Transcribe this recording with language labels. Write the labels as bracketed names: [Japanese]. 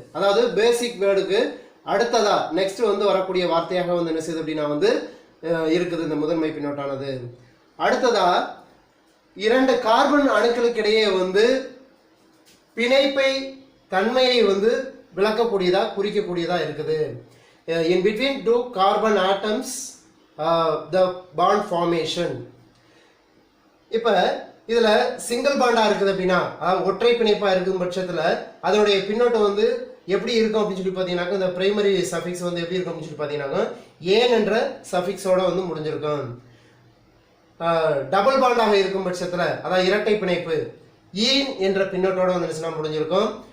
[Tamil] அதாவது பேசிக் வேர்டுக்கு அடுத்ததா நெக்ஸ்ட் வந்து வரக்கூடிய வார்த்தையாக வந்து என்ன செய்யுது அப்படின்னா வந்து இருக்குது இந்த முதன்மை பின்னொட்டானது. அடுத்ததா இரண்டு கார்பன் அணுக்களுக்கு இடையே வந்து பிணைப்பை தன்மையை வந்து விளக்கக்கூடியதா குறிக்கக்கூடியதா இருக்குது. [English] In between two carbon atoms the bond formation. [Tamil] இப்போ இதில் சிங்கிள் பாண்டாக இருக்குது அப்படின்னா ஒற்றை பிணைப்பாக இருக்கும் பட்சத்தில் அதனுடைய பின்னோட்டம் வந்து எப்படி இருக்கும் அப்படின்னு சொல்லி பார்த்தீங்கன்னாக்கா இந்த பிரைமரி சஃபிக்ஸ் வந்து எப்படி இருக்கும் அப்படின்னு சொல்லி பார்த்தீங்கன்னாக்கா ஏன் என்ற சஃபிக்ஸோட வந்து முடிஞ்சிருக்கும். டபுள் பாண்டாக இருக்கும் பட்சத்தில் அதாவது இரட்டை பிணைப்பு ஈன் என்ற பின்னோட்டோட வந்து முடிஞ்சிருக்கும்.